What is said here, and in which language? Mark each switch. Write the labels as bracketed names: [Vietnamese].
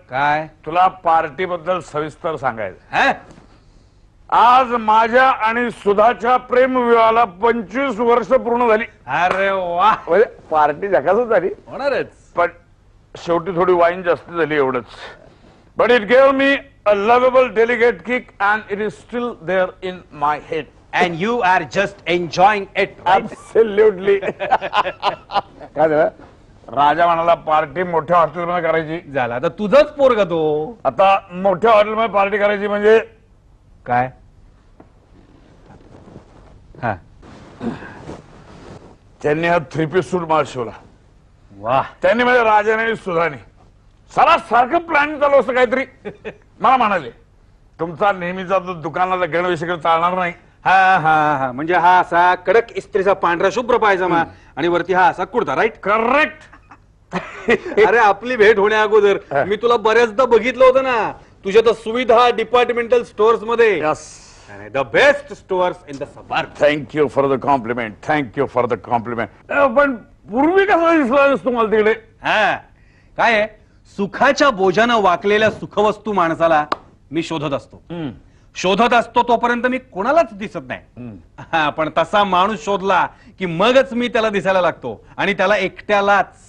[Marathi] काय, तुला पार्टी बद्दल सविस्तर सांगायचं. आज माझ्या आणि सुधाच्या प्रेमविवाहाला 25 वर्ष पूर्ण झाली. अरे वा. म्हणजे पार्टी झकासच झाली होणारच, पण शेवटी थोडी वाईन जास्त झाली एवढंच. [English] But it gave me a lovable delicate kick and it is still there in my head and you are just enjoying it. Absolutely. [Marathi] काय झालं, राजा म्हणाला पार्टी मोठ्या हॉटेलमध्ये करायची. झाला आता तुझंच पोरगा तो. आता मोठ्या हॉटेलमध्ये पार्टी करायची म्हणजे काय. त्यांनी हा 3 पीस सूट मला शिवला. वाह. त्यांनी म्हणजे राजाने आणि सुधाने सारखं प्लॅन चालू असतं काहीतरी. मला म्हणाले तुमचा नेहमीचा दुकानाला गणवेश चालणार नाही. हा म्हणजे हा असा कडक इस्त्रीचा पांढरा शुभ्र पायजमा आणि वरती हा असा कुर्ता. [English] Right. Correct. [Marathi] अरे आपली भेट होण्या अगोदर मी तुला बऱ्याचदा बघितलं होतं ना तुझ्या तर सुविधा डिपार्टमेंटल स्टोअर्स मध्ये. [English] The best stores in the suburb. Thank you for the compliment. Thank you for the compliment. [Marathi] पण पूर्वी कसा दिसला तुम्हाला तिकडे. काय आहे, सुखाच्या बोजानं वाकलेल्या सुखवस्तू माणसाला मी शोधत असतो तोपर्यंत मी कोणालाच दिसत नाही. पण तसा माणूस शोधला की मगच मी त्याला दिसायला लागतो आणि त्याला एकट्यालाच.